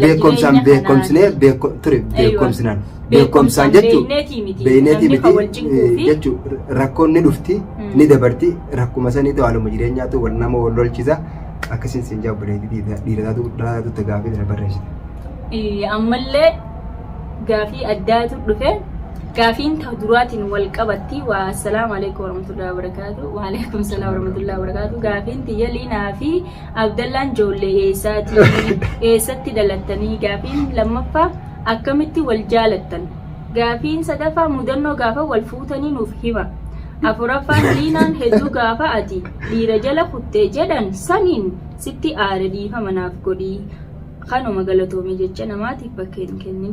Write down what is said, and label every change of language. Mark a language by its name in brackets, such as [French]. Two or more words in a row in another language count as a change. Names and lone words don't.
[Oromo] beekumsaan beekumsaan jechuun beeyneetii miti jechuun rakkoon ni dhufti ni dabarti rakkuma saniitu haaluma jireenyaatu wal nama wal lolchisa akkasiin siin jaa obboleetii dhiirataatu gaafii sana barreessite. Ammallee gaafii addaatu dhufe. Gaafiin duraatiin wal qabatti [Arabic] و السلام عليكم ورحمة الله وبركاته وعليكم السلام ورحمة الله وبركاته [Oromo] gaafiin tiyya Liinaa fi Abdallaan ijoollee eessatti dhalattanii gaafiin lammaffaa akkamitti wal jaalattan gaafiin sadaffaa mudannoo gaafa wal fuutanii nuuf hima afuraffaan Liinaan hedduu gaafa ati dhiira jala kuttee jedhan saniin sitti aara dhiifama naaf godhii kanuma galatoomee jecha namaatiif bakka hin kennin.